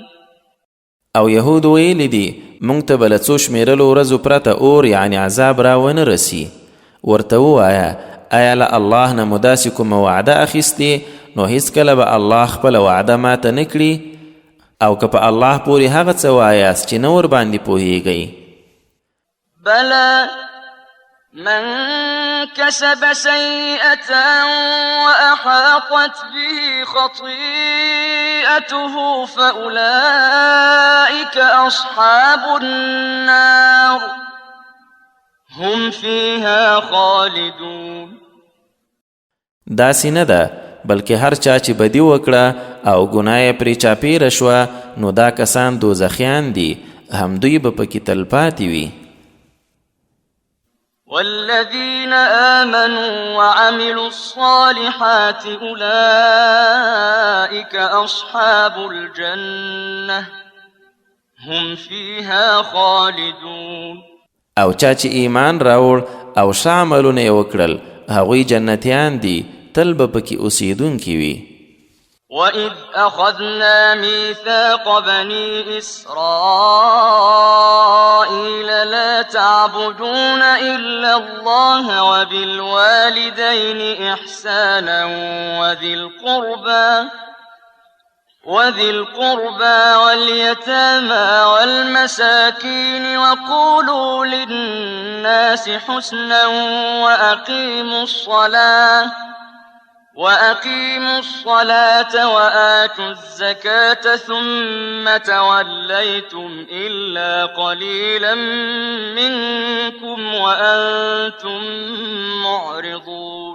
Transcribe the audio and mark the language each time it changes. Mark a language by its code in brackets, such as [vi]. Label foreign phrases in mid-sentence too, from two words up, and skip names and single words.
[ps] او یهود ویلی دي مونږ ته به له څو شمېرلو ورځو پرته اور یعنی عذاب را ونه رسي. ورته ووایه آیا له الله نه مو داسې کومه وعده اخیستې نو هیڅکله به الله خپله وعده ماته نه کړي او که په الله پورې هغه څه وایاست چې نه ورباندې پوهیږئ. [ar] بلى من كسب سيئة وأحاطت به خطيئته فأولئك أصحاب النار هم فيها خالدون. [ps] داسې نه ده بلکې هر چا چې بدی وکړه او ګناه پرې چاپیره شوه نو دا کسان دوزخیان دي هم دوی به پکې تلپاتې وي. [ar] والذين آمنوا وعملوا الصالحات أولئك أصحاب الجنة هم فيها خالدون. [ps] او چا چې ایمان راوړ او ښه عملونه یې وکړل هغوی جنتیان دي تل به پکې اوسیدونکي وي. [ar] وَإِذْ أَخَذْنَا مِيثَاقَ بَنِي إِسْرَائِيلَ لَا تَعْبُدُونَ إِلَّا اللَّهَ وَبِالْوَالِدَيْنِ إِحْسَانًا وذي القربى واليتامى والمساكين وقولوا للناس حسنا وأقيموا الصلاة وآتوا الزكاة ثم توليتم إلا قليلا منكم وأنتم معرضون.